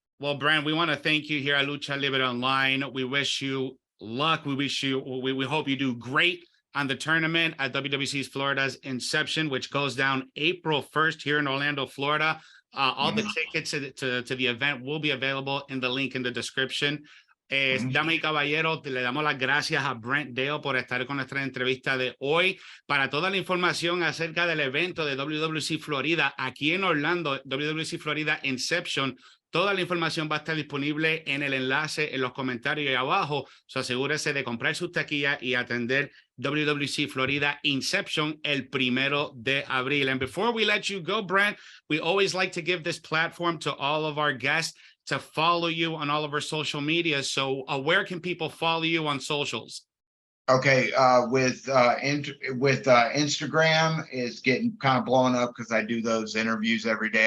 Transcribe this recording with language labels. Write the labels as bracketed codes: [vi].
[en] Well, Brent, we want to thank you here at Lucha Libre Online. We wish you luck. We hope you do great on the tournament at WWC's Florida's Inception, which goes down April 1st here in Orlando, Florida. All the tickets to the event will be available in the link in the description. [es] Damas y caballeros, le damos las gracias a Brent Dail por estar con nuestra entrevista de hoy. Para toda la información acerca del evento de WWC Florida aquí en Orlando, WWC Florida Inception, toda la información va a estar disponible en el enlace en los comentarios ahí abajo. So asegúrese de comprar sus taquillas y atender WWC Florida Inception el 1 de abril. [en] And before we let you go, Brent, we always like to give this platform to all of our guests to follow you on all of our social media. So where can people follow you on socials? Okay, with Instagram is getting kind of blowing up because I do those interviews every day.